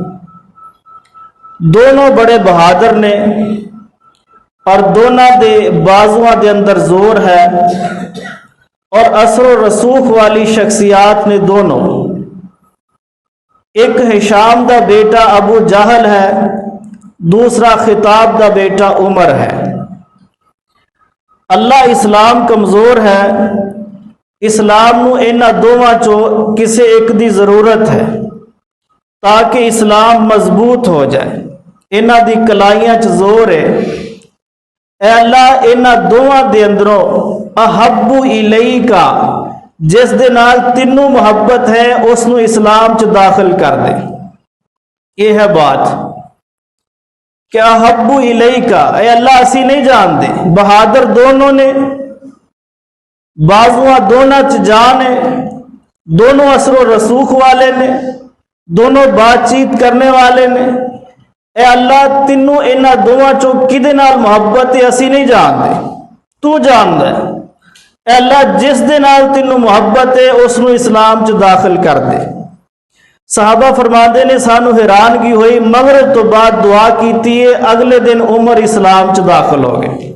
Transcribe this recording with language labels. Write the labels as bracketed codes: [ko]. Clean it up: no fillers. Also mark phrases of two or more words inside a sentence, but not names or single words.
[pa] دونوں بڑے بہادر نے، اور دونوں دے بازواں دے اندر زور ہے، اور اثر و رسوخ والی شخصیات نے دونوں، ایک ہشام دا بیٹا ابو جہل ہے، دوسرا خطاب دا بیٹا عمر ہے۔ اللہ اسلام کمزور ہے، اسلام نو انہاں دوواں چوں کسے ایک دی ضرورت ہے تاکہ اسلام مضبوط ہو جائے، انہاں دی کلائیاں چ زور ہے۔ اے اللہ انہاں دوواں دے اندروں [ar] احب الیکا [pa] جس دے نال تینوں محبت ہے اس نو اسلام چ داخل کر دے۔ یہ ہے بات کہ [ar] احب الیکا، [pa] اے اللہ اسی نہیں جان دے، بہادر دونوں نے، بازواں دونوں چ جان ہے، دونوں اثر و رسوخ والے نے، دونوں بات چیت کرنے والے نے، اے اللہ تینوں انہاں دوواں چوں کدے نال محبت ہے اسی نہیں جان دے، تو جان دے۔ اے اللہ جس دے نال تینوں محبت ہے اس نو اسلام چ داخل کر دے۔ صحابہ فرماندے نے سانو حیرانگی ہوئی، مغرب تو بعد دعا کیتی ہے، اگلے دن عمر اسلام چ داخل ہو گئے۔